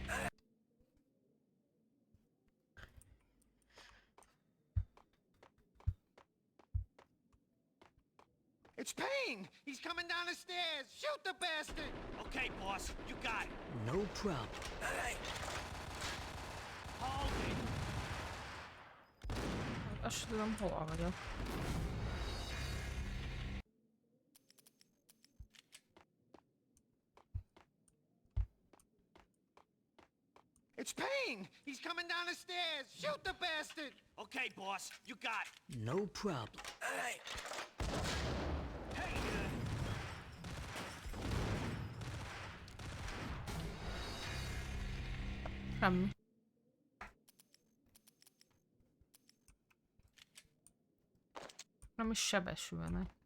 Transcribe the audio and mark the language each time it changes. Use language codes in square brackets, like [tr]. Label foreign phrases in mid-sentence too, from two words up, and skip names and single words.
[en] It's Payne! He's coming down the stairs! Shoot the bastard! Okay, boss, you got it. No problem. Hey! Hold it. [hu] Azt sem tudom, hol vagyok. [en] It's Payne! He's coming down the stairs! Shoot the bastard! Okay, boss, you got it. No problem. Hey! Hey! [hu] Semmi. Nem is sebesülnek.